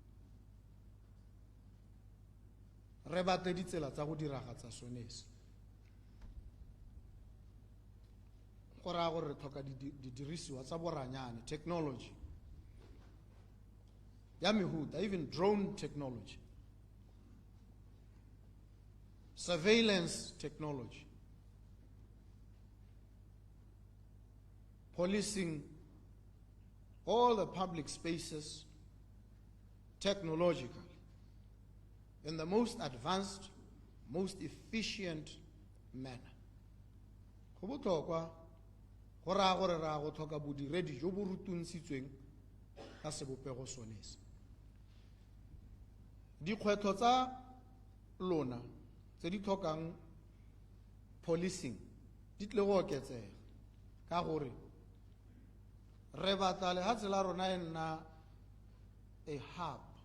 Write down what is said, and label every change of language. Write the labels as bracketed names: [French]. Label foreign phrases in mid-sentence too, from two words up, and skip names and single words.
[Tswana] Re batle ditsela tsa go diragatsa sonese go raya gore re tlhoka didirisiwa tsa boranyane, technology ya mehuta, [English] even drone technology, surveillance technology, policing all the public spaces technologically in the most advanced, most efficient manner. [Tswana] Go botlhokwa go raya gore ra go tlhoka bodiredi jo bo rutuntshitsweng ka sebopego sonese. Dikgwetlho tsa lona tse di tlhokang policing di tle go oketsega ka gore re batla lehatshe la rona e nna [English] a hub